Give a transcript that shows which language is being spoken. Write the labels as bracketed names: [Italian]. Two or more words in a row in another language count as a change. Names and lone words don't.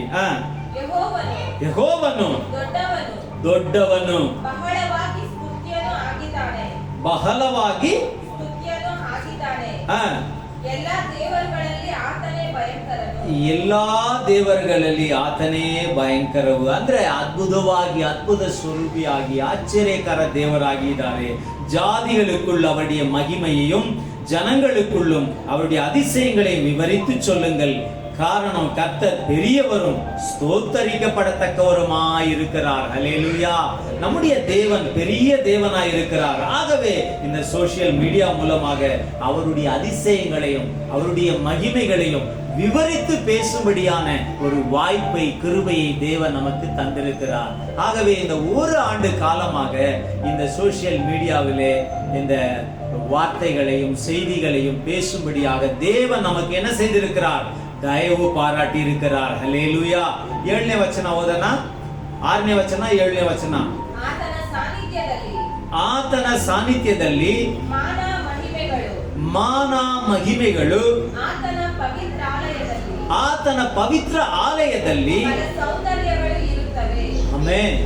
[Kannada] ಯೆಹೋವನು ದೊಡ್ಡವನು, ಬಹಳವಾಗಿ ಎಲ್ಲಾ ದೇವರುಗಳಲ್ಲಿ ಆತನೇ ಭಯಂಕರವು. ಅಂದ್ರೆ ಅದ್ಭುತವಾಗಿ, ಅದ್ಭುತ ಸ್ವರೂಪಿಯಾಗಿ, ಆಶ್ಚರ್ಯಕರ ದೇವರಾಗಿದ್ದಾರೆ. [Tamil] ஜாதிகளுக்குள் அவருடைய மகிமையையும் ஜனங்களுக்குள்ளும் அவருடைய அதிசயங்களையும் விவரித்து சொல்லுங்கள். காரணம் கர்த்தர் பெரியவரும் ஸ்தோத்தரிக்கப்படத்தக்கவருமாய் இருக்கிறார். ஹல்லேலூயா. நம்முடைய தேவன் பெரிய தேவனாய் இருக்கிறார். ஆகவே இந்த [English] social media [Tamil] மூலமாக அவருடைய அதிசயங்களையும் அவருடைய மகிமைகளையும் விவரித்து பேசும்படியான ஒரு வாய்ப்பை, கிருபையை தேவன் நமக்கு தந்திருக்கிறார். ஆகவே இந்த ஒரு ஆண்டு காலமாக இந்த [English] social media [Tamil] இந்த வார்த்தைகளையும் செய்திகளையும் பேசும்படியாக தேவன் நமக்கு என்ன செய்திருக்கிறார்? ದಯವು ಪಾರಾಟಿ இருக்கிறார். [Kannada] ಹಲ್ಲೇಲೂಯಾ. 7ನೇ ವಚನ ಓದೋಣ. 6ನೇ ವಚನ 7ನೇ ವಚನ. ಆತನ ಸಾನ್ನಿಧ್ಯದಲ್ಲಿ ಮಾನ ಮಹಿಮೆಗಳು ಆತನ ಪವಿತ್ರ ಆಲಯದಲ್ಲಿ ಆಮೆನ್.